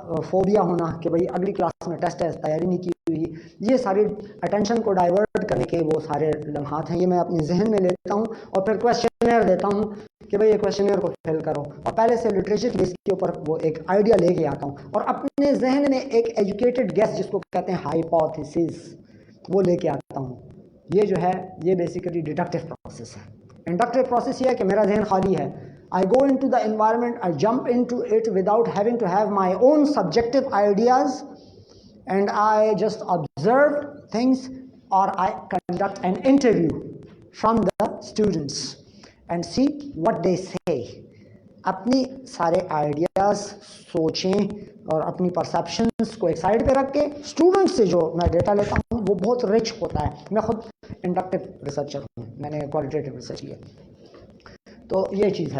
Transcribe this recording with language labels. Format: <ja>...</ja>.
<ur>Phobia ہونا کہ بھائی اگلی کلاس میں ٹیسٹ ہے تیاری نہیں کی ہوئی, یہ ساری اٹینشن کو ڈائیورٹ کرنے کے وہ سارے لمحات ہیں. یہ میں اپنے ذہن میں لیتا ہوں اور پھر کویسچنر دیتا ہوں کہ بھائی یہ کویسچنر کو فل کرو, اور پہلے سے لٹریچر کی بیس کے اوپر وہ ایک آئیڈیا لے کے آتا ہوں اور اپنے ذہن میں ایک ایجوکیٹڈ گیس جس کو کہتے ہیں ہائپوتھیسس, وہ لے کے آتا ہوں. یہ جو ہے یہ بیسیکلی ڈیڈکٹیو پروسیس ہے. انڈکٹیو پروسیس یہ ہے کہ میرا ذہن خالی ہے.</ur> <en>I go into the environment, I jump into it without having to have my own subjective ideas, and I just observe things, or I conduct an interview from the students and see what they say.</en> <ur>اپنی سارے ideas سوچیں اور اپنی perceptions کو ایک side پہ رکھ کے اسٹوڈنٹ سے جو میں ڈیٹا لیتا ہوں وہ بہت رچ ہوتا ہے. میں خود انڈکٹیو ریسرچر ہوں, میں نے کوالٹیٹیو ریسرچ کیا, تو یہ چیز ہے.</ur>